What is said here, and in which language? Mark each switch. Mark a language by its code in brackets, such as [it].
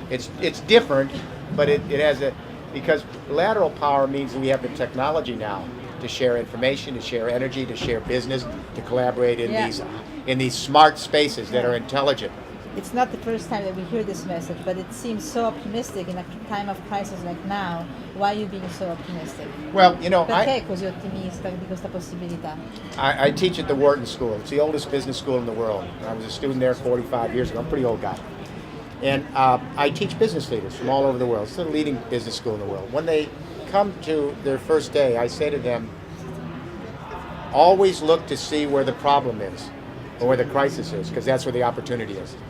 [en] It's different, but it has a, because lateral power means we have the technology now to share information, to share energy, to share business, to collaborate in these smart spaces that are intelligent. It's not the first time that we hear this message, but it seems so optimistic in a time of crisis like now. Why are you being so optimistic? Well, you know, [it] Perché è così ottimista di questa possibilità? [en] I teach at the Wharton School. It's the oldest business school in the world. I was a student there 45 years ago. I'm a pretty old guy. And I teach business leaders from all over the world. It's the leading business school in the world. When they come to their first day, I say to them, always look to see where the problem is or where the crisis is, because that's where the opportunity is.